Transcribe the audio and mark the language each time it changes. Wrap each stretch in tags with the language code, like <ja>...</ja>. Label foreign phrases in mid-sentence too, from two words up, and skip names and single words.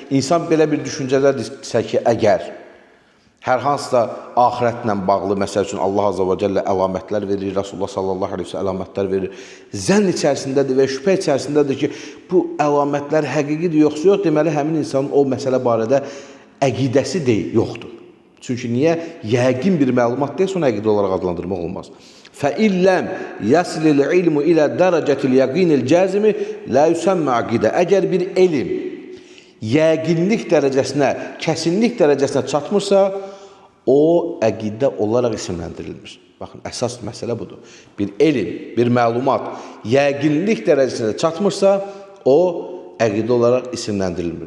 <az>Yəni, insan belə bir düşüncələrdirsə ki, əgər Hər hansısa axirətlə bağlı, məsəl üçün Allah Azza və Cəllə əlamətlər verir, Rasulullah</az> <ar>صلى الله عليه وسلم</ar> <az>əlamətlər verir. Zənn içərisindədir və şübhə içərisindədir ki, bu əlamətlər həqiqidir yoxsa yox, deməli həmin insanın o məsələ barədə əqidəsi yoxdur. Çünki niyə? Yəqin bir məlumat deyilsə, onu əqidə olaraq adlandırmaq olmaz.</az> <ar>فَإِلَّمْ يَسْلِ الْعِلْمُ إِلَى دَرَجَةِ الْيَقِينِ الْجَازِمِ لَا يُسَمَّ عَقِدَ.</ar> <az>Əgər bir elm yəqinlik dərəcəsinə, kəsinlik dərəcəsinə çatmırsa, o əqidə olaraq isimləndirilmir. Baxın, əsas məsələ budur. Bir elm, bir məlumat yəqinlik dərəcəsinə çatmırsa, o əqidə olaraq isimləndirilmir.</az>